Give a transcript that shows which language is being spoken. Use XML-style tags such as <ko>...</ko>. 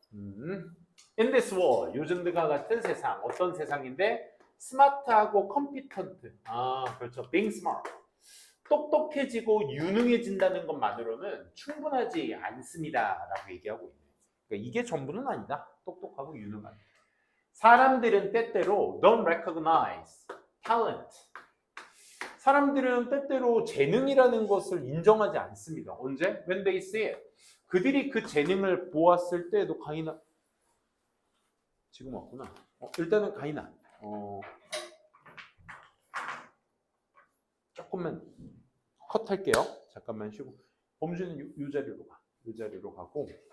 <en>In this world,</en> <ko>요즘과 같은 세상, 어떤 세상인데 스마트하고 컴피턴트. 그렇죠.</ko> <en>Being smart.</en> <ko>똑똑해지고 유능해진다는 것만으로는 충분하지 않습니다라고 얘기하고 있네요. 그러니까 이게 전부는 아니다. 똑똑하고 유능한. 사람들은 때때로</ko> <en>don't recognize talent.</en> <ko>사람들은 때때로 재능이라는 것을 인정하지 않습니다. 언제?</ko> <en>When they see it.</en> <ko>그들이 그 재능을 보았을 때도 가인아 지금 왔구나. 일단은 가인아 조금만 컷할게요. 잠깐만 쉬고 범주는 이 자리로 가. 이 자리로 가고</ko>